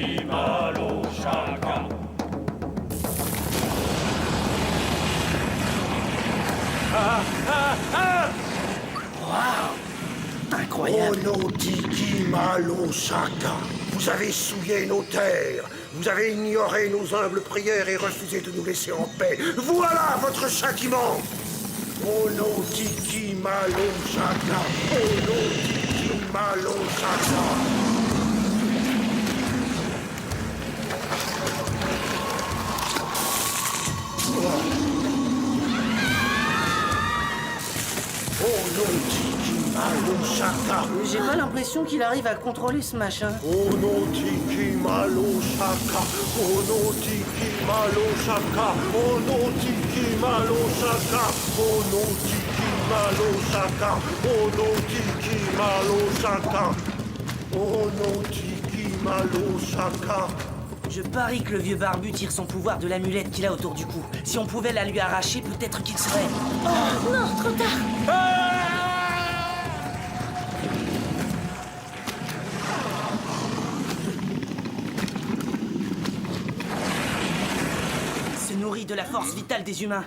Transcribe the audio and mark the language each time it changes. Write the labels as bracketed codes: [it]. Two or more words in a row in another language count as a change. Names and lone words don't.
[fr] Waouh! Incroyable! Onotiki Malo Shaka. Vous avez souillé nos terres. Vous avez ignoré nos humbles prières et refusé de nous laisser en paix. Voilà votre châtiment. Onotiki Malo Shaka. Onotiki Malo Shaka. Onotiki Malo Shaka. J'ai pas l'impression qu'il arrive à contrôler ce machin. Onotiki Malo Shaka. Onotiki Malo Shaka. Onotiki Malo Shaka. Onotiki Malo Shaka. Onotiki Malo Shaka. Onotiki Malo Shaka. Je parie que le vieux barbu tire son pouvoir de l'amulette qu'il a autour du cou. Si on pouvait la lui arracher, peut-être qu'il serait... Oh non, trop tard. Se nourrit de la force vitale des humains.